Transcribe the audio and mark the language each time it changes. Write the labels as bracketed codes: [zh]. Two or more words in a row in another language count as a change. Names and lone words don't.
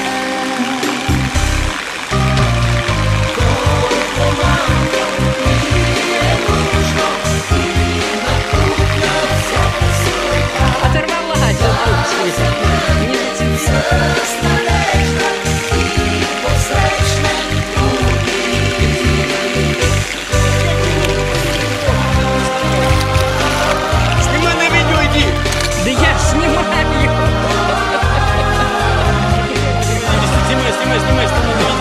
[bg] Колко малко ми е нужно и напукна всяка суета, [ru] Оторвала [bg] с надежда и посрещнем утре. Снимай на видео, иди! [ru] Да я снимаю его. [bg] Снимай на видео.